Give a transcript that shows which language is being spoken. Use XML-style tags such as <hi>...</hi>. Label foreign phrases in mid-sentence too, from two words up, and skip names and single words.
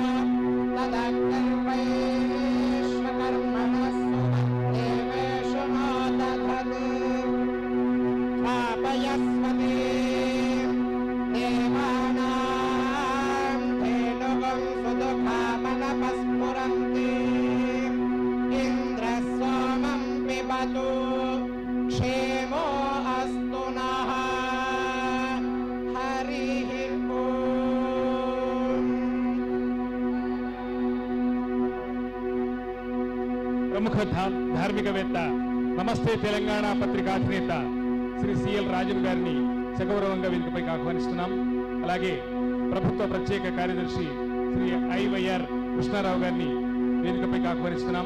<sa>तदग्निर्वैश्वकर्मणः सुवर्देवेषु नो दधत् पापयस्वते देवानां धेनुगं सुदुःखामनपस्फुरन्ति इन्द्रः सोमं पिबतु क्षेमो अस्तु नः हरिः ओम्।</sa> <te>ప్రముఖ ధార్మికవేత్త నమస్తే తెలంగాణ పత్రికా అధినేత శ్రీ సిఎల్ రాజన్ గారిని సగౌరవంగా వేదికపైకి ఆహ్వానిస్తున్నాం. అలాగే ప్రభుత్వ ప్రత్యేక కార్యదర్శి శ్రీ ఐవైఆర్ కృష్ణారావు గారిని వేదికపైకి ఆహ్వానిస్తున్నాం.</te>